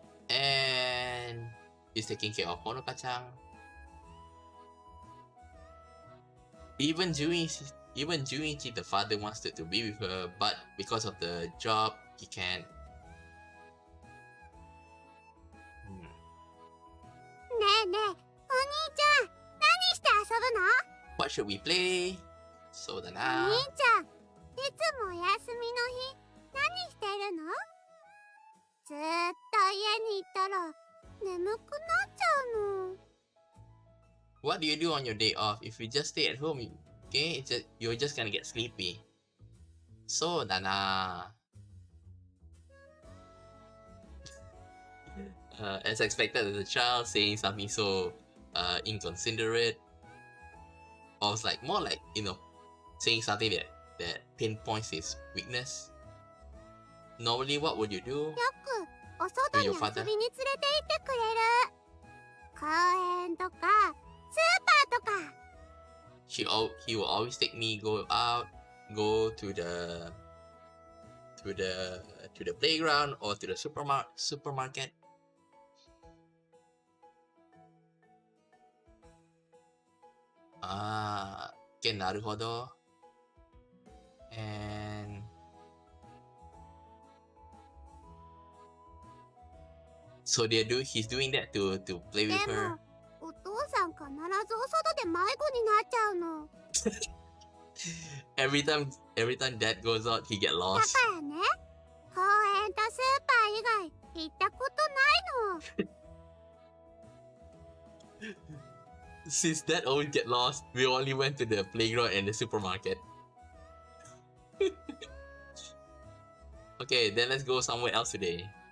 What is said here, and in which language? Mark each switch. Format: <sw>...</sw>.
<en>And he's taking care of Honoka-chan. Even Junichi, the father, wants to be with her, but because of the job, he can't.</en> <ja>ねえねえ、お兄ちゃん、何して遊ぶの？</ja> <en>What should we play?</en> <ja>そうだおな。兄ちゃん、いつもお休みの日、何してるの？ずーっと家にいたら眠くなっちゃうの。</ja> <en>What do you do on your day off? If you just stay at home, okay, you're just gonna get sleepy.</en> <ja>そうだな。</ja> <en>As expected, as a child, saying something so inconsiderate, or it's like more like saying something that pinpoints his weakness. Normally, what would you do?</en> <ja>よくお外に遊びに連れて行ってくれる。公園とかスーパーとか。</ja> <en>He will always take me go to the playground or to the supermarket. Okay,</en> <ja>なるほど。</ja> <en>And so he's doing that to play</en> <ja>で</ja> <en>with her.</en> <ja>もお父さん必ずお外で迷子になっちゃうの。</ja> <en>Every time dad goes out, he get lost.</en> <ja>からね、公園とスーパー以外行ったことないの。</ja> <en>Since dad always get lost, we only went to the playground and the supermarket. Okay, then let's go somewhere else today.</en>